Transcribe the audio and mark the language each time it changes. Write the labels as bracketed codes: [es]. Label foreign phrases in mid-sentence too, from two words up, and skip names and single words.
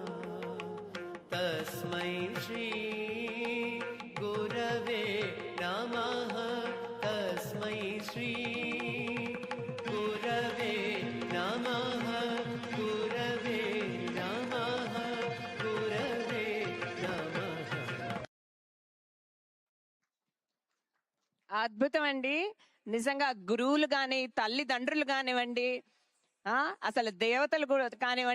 [sa] तस्मै श्री गुरवे नमः तस्मै श्री गुरवे नमः गुरवे [te] అద్భుతం అండి. నిజంగా గురువులు కానీ తల్లిదండ్రులు కానివ్వండి, అసలు దేవతలు కూడా కానివ్వండి,